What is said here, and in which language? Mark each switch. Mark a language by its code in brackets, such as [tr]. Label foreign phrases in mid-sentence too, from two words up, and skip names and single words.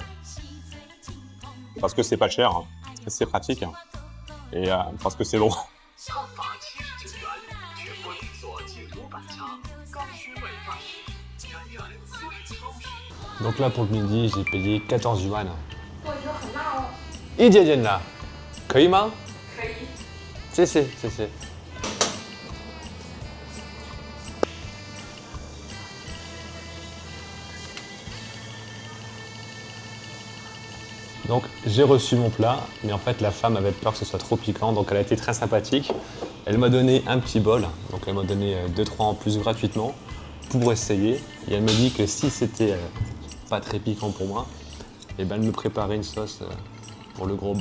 [fr] Parce que c'est pas cher, c'est pratique. Et parce que c'est bon. Donc là, pour le midi, j'ai payé 14 yuan. [zh] 一点点的，可以吗？可以。谢谢，谢谢。 [fr] Donc j'ai reçu mon plat, mais en fait la femme avait peur que ce soit trop piquant, donc elle a été très sympathique. Elle m'a donné un petit bol, donc elle m'a donné 2-3 en plus gratuitement pour essayer. Et elle m'a dit que si c'était pas très piquant pour moi, et ben elle me préparait une sauce pour le gros bol.